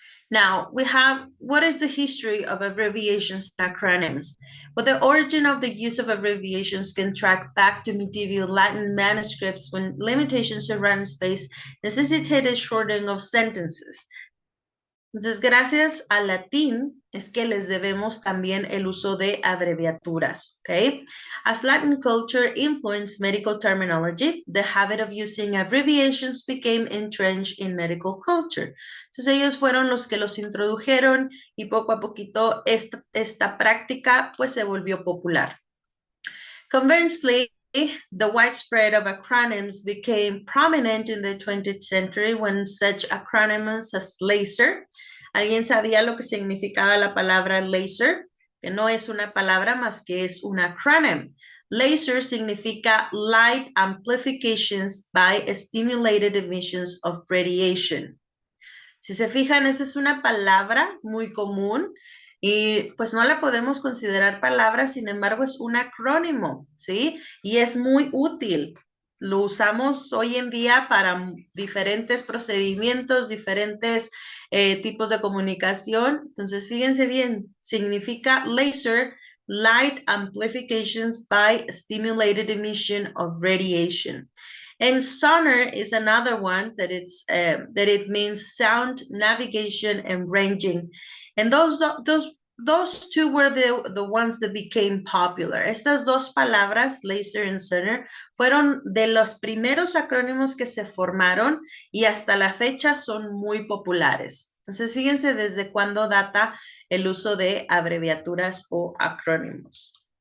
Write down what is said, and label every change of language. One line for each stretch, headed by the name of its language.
English: Now, we have, what is the history of abbreviations and acronyms? Well, the origin of the use of abbreviations can track back to medieval Latin manuscripts when limitations around space necessitated shortening of sentences.
Spanish: Entonces, gracias al latín es que les debemos también el uso de abreviaturas, ¿ok?
English: As Latin culture influenced medical terminology, the habit of using abbreviations became entrenched in medical culture.
Spanish: Entonces, ellos fueron los que los introdujeron y poco a poquito esta práctica pues se volvió popular.
English: Conversely, the widespread of acronyms became prominent in the 20th century when such acronyms as LASER.
Spanish: ¿Alguien sabía lo que significaba la palabra LASER? Que no es una palabra más que es un acronym.
English: LASER
Spanish: significa
English: Light Amplifications by Stimulated Emissions of Radiation.
Spanish: Si se fijan, esa es una palabra muy común y pues no la podemos considerar palabra, sin embargo es un acrónimo, ¿sí? Y es muy útil. lo usamos hoy en día para diferentes procedimientos, diferentes tipos de comunicación. Entonces, fíjense bien, significa
English: laser, light amplifications by stimulated emission of radiation. And sonar is another one that it means sound, navigation, and ranging. And those two were the ones that became popular.
Spanish: Estas dos palabras,
English: laser and sonar,
Spanish: fueron de los primeros acrónimos que se formaron y hasta la fecha son muy populares. Entonces, fíjense desde cuándo data el uso de abreviaturas o acrónimos.